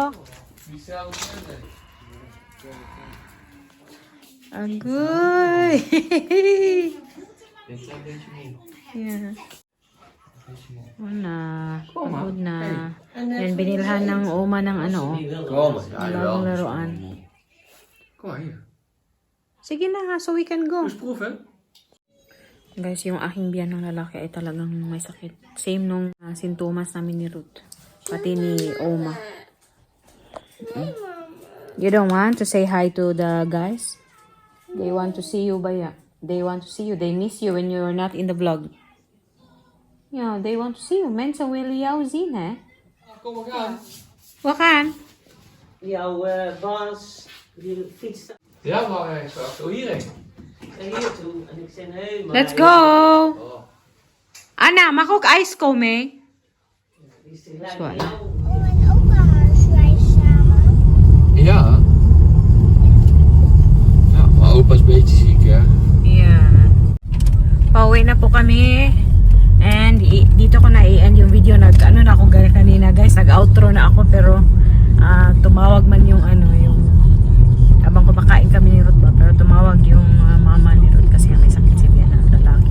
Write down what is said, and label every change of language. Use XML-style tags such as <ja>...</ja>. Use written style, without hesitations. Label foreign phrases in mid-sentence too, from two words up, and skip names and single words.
<en>Agoy. Yeah.</en> <tl>Una. Pagod na. Yan, binilhan ng Oma ng ano,</tl> <nl>Kom,</nl> <tl>bagong laruan.</tl> <nl>Kom maar hier.</nl> <tl>Sige na,</tl> <en>so we can go.</en> <nl>Dus proeven.</nl> <tl>Guys, yung aking biyan ng lalaki ay talagang may sakit. Same nung sintomas namin ni Ruth. Pati ni Oma.</tl> <en>You don't want to say hi to the guys? They want to see you, Baya. They want to see you. They miss you when you're not in the vlog. Yeah, they want to see you.</en> <nl>Mensen willen jou zien, hè? Kom maar gaan. We gaan. Jouw baas die fietste Ja, maar ik ga zo hierheen. hier toe en ik zei nee, maar</nl> <en>Let's go! Oh.</en> <nl>Anna, mag ook ijs komen? die is tegelijk Zwaar. bij jou. Oma en opa huisreis samen. Ja. Ja, maar opa is een beetje ziek, hè.</nl> <en>Yeah.</en> <tl>Pauwi na po kami. And dito ko na i-end yung video. Ano na ako kanina guys. Nag-outro na ako pero tumawag man yung ano yung habang kumakain kami ni Ruth ba. Pero tumawag yung mama ni Ruth kasi may sakit si Bian na lalaki.</tl>